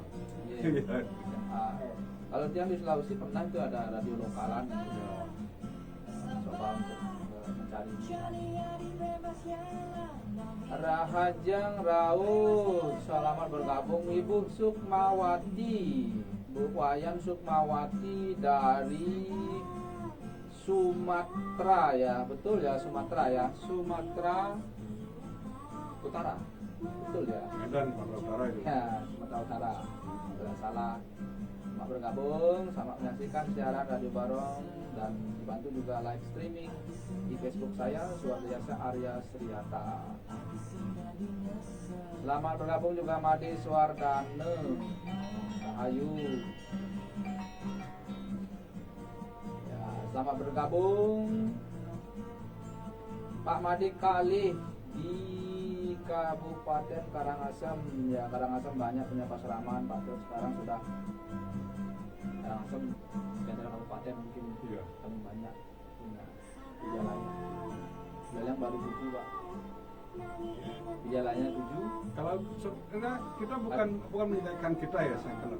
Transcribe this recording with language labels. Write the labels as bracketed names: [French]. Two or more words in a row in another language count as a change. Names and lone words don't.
[Indonesian] Iya. Kalau yang di Sulawesi pernah itu ada radio lokalan yang sudah coba untuk mencari Rahajang Raut, selamat bergabung Ibu Sukmawati, Bu Wayan Sukmawati dari Sumatera ya, betul ya, Sumatera ya, Sumatera Utara, betul ya. Medan, Sumatera Utara itu. Ya, Sumatera Utara, tidak salah. Selamat bergabung, selamat menyaksikan siaran Radio Barong dan dibantu juga live streaming di Facebook saya Suardiasa Arya Sriata. Selamat bergabung juga Madi Suardane, Ayu. Ya, selamat bergabung Pak Madi Kali di Kabupaten Karangasem. Ya, Karangasem banyak punya pasraman, Pak. Terus sekarang sudah Karangasem daerah kabupaten mungkin kami banyak punya Wijalaya. Wijalaya baru 7, Pak. Wijalayanya 7. Kalau kita bukan menyediakan kita ya, saya kenal.